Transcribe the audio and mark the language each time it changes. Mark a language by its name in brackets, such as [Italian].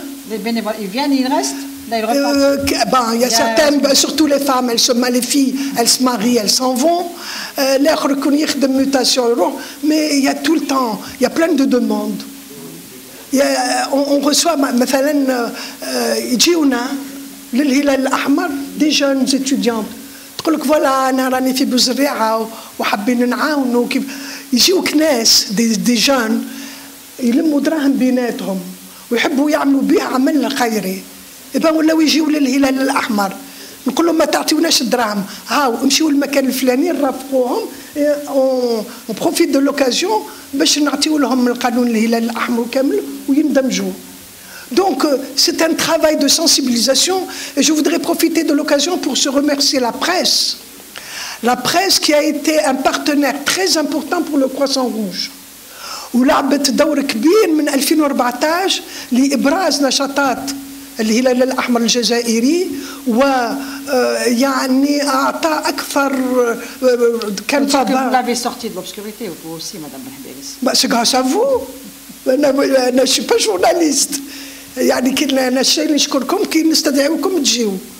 [French] Les bénévoles, ils viennent, ils restent? Il y a certaines, surtout les femmes, les filles, elles se marient, elles s'en vont. Les reconnaître de mutation, mais il y a tout le temps, il y a plein de demandes. On reçoit [Arabic] مثلا يجيونا للهلال الأحمر دي جونز [French] étudiantes [Arabic] تقول لك فوالا أنا راني في بوزريعة وحابين نعاونوا. كيف يجيوك ناس دي جون يلموا دراهم بيناتهم ويحبوا يعملوا بها عمل خيري، يبقى ولاو يجيو للهلال الأحمر نقول لهم ما تعطيوناش الدراهم، هاو نمشيو للمكان الفلاني نرافقوهم، [French] اون بروفيت دو لوكازيون [Arabic] باش نعطيو لهم القانون الهلال الأحمر كامل ويندمجوا. [French] Donc, c'est un travail de sensibilisation et je voudrais profiter de l'occasion pour se remercier la presse. La presse qui a été un partenaire très important pour le Croissant Rouge. [Arabic] ولعبت دور كبير من 2014 لإبراز نشاطات الهلال الأحمر الجزائري ويعني أعطى أكثر كان فضاء. [French] Vous l'avez sorti de l'obscurité, vous aussi, Madame Benhbélis. C'est grâce à vous. أنا je suis pas journaliste. [Arabic] يعني كنا الشيء اللي نشكركم كي نستدعيكم تجيو.